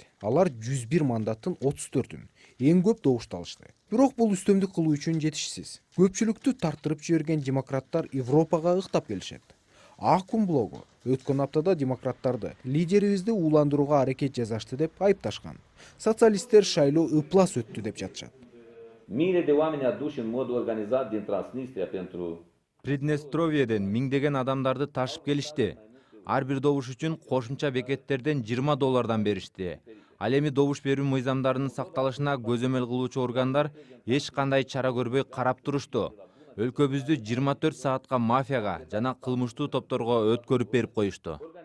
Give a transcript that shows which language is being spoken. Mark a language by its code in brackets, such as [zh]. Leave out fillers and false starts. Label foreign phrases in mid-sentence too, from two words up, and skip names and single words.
[ky] Алар 101 мандаттын 34-үн эң көп добушты алышты. Бирок бул үстөмдүк кылуу үчүн жетишсиз. Көпчүлүктү тарттырып жиберген демократтар Европага ыктап келишет. Акым блогу өткөн аптада демократтарды лидерибизди ууландырууга аракет жасашты деп айыпташкан. Социалисттер шайлоо ыплас өттү деп жатышат. [ro] miile de oameni aduși în mod organizat din Transnistria pentru [ky] Приднестровьеден миңдеген адамдарды ташып келишти. Ар бир добуш үчүн кошумча бекеттерден $20 беришти. Ал эми добуш берүү мыйзамдарынын сакталышына көзөмөл кылуучу органдар эч кандай чара көрбөй карап турушту. Өлкөбүздү 24 саатка мафияга жана кылмыштуу топторго өткөрүп берип коюшту.